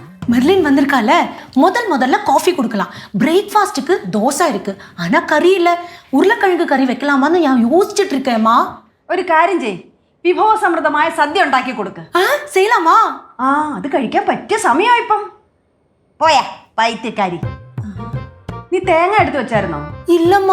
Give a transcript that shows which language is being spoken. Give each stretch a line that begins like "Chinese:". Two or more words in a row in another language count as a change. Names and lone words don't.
Tamil: மெர்லின் வந்திருக்கால, முதல்ல காஃபி கொடுக்கலாம். பிரேக்ஃபாஸ்ட்டுக்கு தோசை இருக்கு, ஆனா கறி இல்ல. உருளைக்கிழங்கு கறி வைக்கலாமான்னு நான் യോசிச்சுட்டு இருக்கேம்மா.
Malayalam: ഒരു കാര്യം ചെയ്, വിഭവസമൃദ്ധമായ സദ്യ ഉണ്ടാക്കി കൊടുക്ക്.
Tamil: செய்யலாமா?
Malayalam: ആ അത് കഴിക്കാൻ പറ്റിയ സമയം ഇപ്പം. പോയാ പൈത്യക്കാരി. നീ തേങ്ങ എടുത്തു വെച്ചായിരുന്നോ? ഇല്ലമ്മാ.